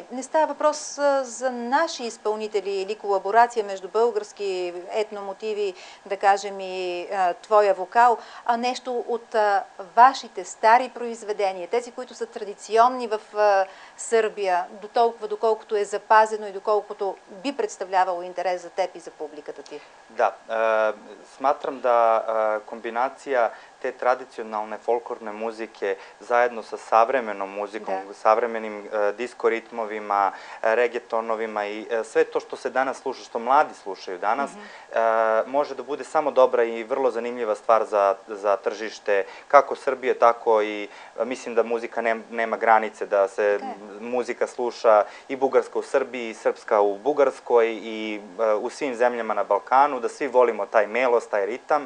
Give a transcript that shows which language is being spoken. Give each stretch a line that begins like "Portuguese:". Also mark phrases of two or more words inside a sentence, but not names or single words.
Bulgarian: Не става въпрос за наши изпълнители или колаборация между български етномотиви, да кажем и твоя вокал, а нещо от вашите стари произведения, тези, които са традиционни в Сърбия, до толкова доколкото е запазено и доколкото би представлявало интерес за теб и за публиката ти?
Serbian: Da, smatram da kombinacija te tradicionalne folklorne muzike zajedno sa savremenom muzikom, savremenim disko ritmovima, regetonovima i sve to što se danas sluša, što mladi slušaju danas, može da bude samo dobra i vrlo zanimljiva stvar za tržište kako Srbije, tako i mislim da muzika nema granice, da se muzika sluša i bugarska u Srbiji, i srpska u Bugarskoj i u svim zemljama na Balkanu, da svi volimo taj melos, taj ritam.